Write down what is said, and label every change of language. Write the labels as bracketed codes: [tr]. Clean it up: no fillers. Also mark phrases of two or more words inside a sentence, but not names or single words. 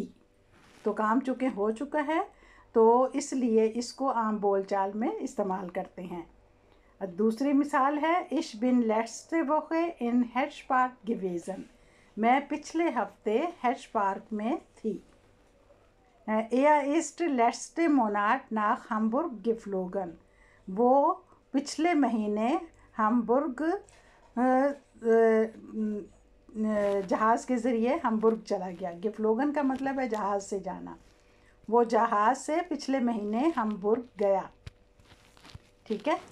[hi] तो काम चुके हो चुका है, तो इसलिए इसको आम बोलचाल में इस्तेमाल करते हैं। दूसरी मिसाल है [de] ich bin letzte Woche in Hyde Park gewesen, [hi] मैं पिछले हफ्ते हेड्स पार्क में थी। [de] Er ist letzte Monat nach Hamburg geflogen, [hi] वो पिछले महीने hamburg जहाज़ के ज़रिए hamburg चला गया। geflogen का मतलब है जहाज़ से जाना, वो जहाज़ से पिछले महीने hamburg गया, ठीक है।